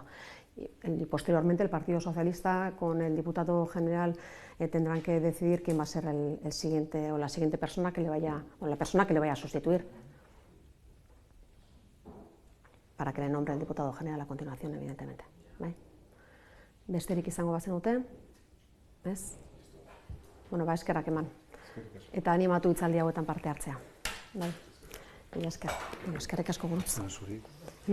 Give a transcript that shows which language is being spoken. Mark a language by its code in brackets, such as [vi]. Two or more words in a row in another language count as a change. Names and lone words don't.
[es] Y posteriormente el Partido Socialista con el diputado general tendrán que decidir quién va a ser el siguiente o la siguiente persona que le vaya, o la persona que le vaya a sustituir, para que le nombre el diputado general a continuación, evidentemente. [eu] Besterik izango bazenute, ez? Bueno, eskerrak eman. Eta animatu hitzaldi hauetan parte hartzea. Eskerrik asko gurutz.